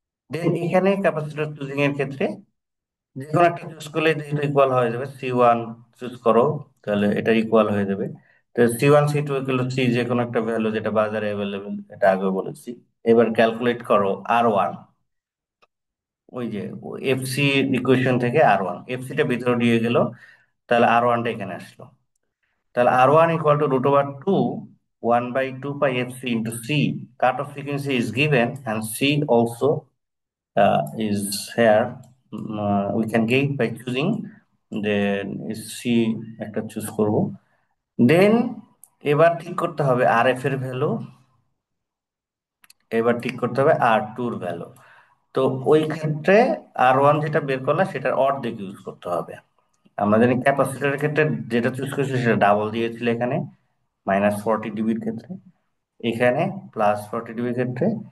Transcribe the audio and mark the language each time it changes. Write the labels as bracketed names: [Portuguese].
[Bangla] দেন এখানে capacitor choosing এর ক্ষেত্রে যে কোনো একটা চুজ করলে এটা ইকুয়াল হয়ে যাবে, C1 চুজ করো, তাহলে এটা ইকুয়াল হয়ে যাবে। তো C1 C2 C, যে কোনো একটা ভ্যালু যেটা বাজারে অ্যাভেলেবেল, এটা আগে বলেছি। এবার ক্যালকুলেট করো R1, ওই যে এফসি ইকুয়েশন থেকে R1, এফসিটা ভিতরে দিয়ে গেল, তাহলে R1টা এখানে আসলো। তাহলে R1 equal to √2 1/2 π FC into C, [English] cut off frequency is given and C also is here. We can get by choosing, then C [Bangla] একটা চুজ করব। দেন এবার ঠিক করতে হবে RF এর ভ্যালু, এবার ঠিক করতে হবে R2 এর ভ্যালু। তো ওই ক্ষেত্রে R1 যেটা বের করলাম সেটার অর্ধেক ইউজ করতে হবে। আমরা জানি ক্যাপাসিটরের ক্ষেত্রে যেটা চুজ করেছি সেটা ডাবল দিয়েছিল এখানে, -40 ডিবির ক্ষেত্রে, এখানে +40 ডিবির ক্ষেত্রে।